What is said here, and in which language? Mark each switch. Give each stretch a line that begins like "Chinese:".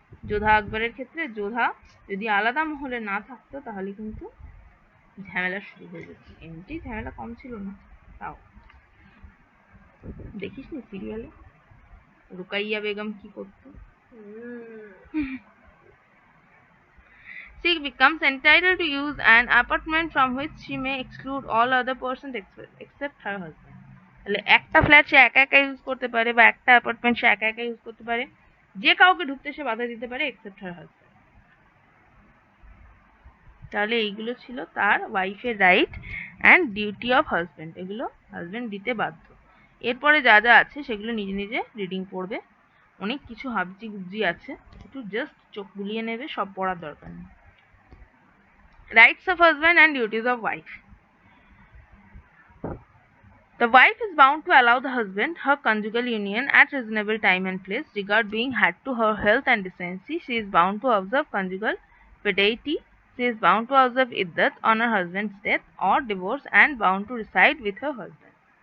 Bangla: যোধা আকবরের ক্ষেত্রে যোধা যদি আলাদা মহলে না থাকতো তাহলে কিন্তু ঝামেলা শুরু হয়ে যেত। এমনি ঝামেলা কম ছিল না, তাও দেখিস নি সিরিয়ালে রুকাইয়া বেগম কি করতো?
English: She becomes entitled to use an apartment from which she may exclude all other persons except her husband.
Bangla: তাহলে একটা ফ্ল্যাট সে একা একা ইউজ করতে পারে বা একটা অ্যাপার্টমেন্ট সে একা একা ইউজ করতে পারে, যে কাউকে ঢুকতে সে বাধা দিতে পারে
English: Except her husband.
Bangla: তাহলে এইগুলো ছিল তার ওয়াইফের right and duty of husband, এগুলো হাজব্যান্ড দিতে বাধ্য। এরপরে যা যা আছে সেগুলো নিজে নিজে রিডিং পড়বে, অনেক কিছু হাবজি গুবজি আছে, একটু জাস্ট চোখ বুলিয়ে নেবে, সব পড়ার দরকার নেই।
English: Rights of husband and duties of wife. The wife is bound to allow the husband her conjugal union at reasonable time and place. Regard being had to her health and decency. She is bound to observe conjugal fidelity. She is bound to observe iddat on her husband's death or divorce and bound to reside with her husband.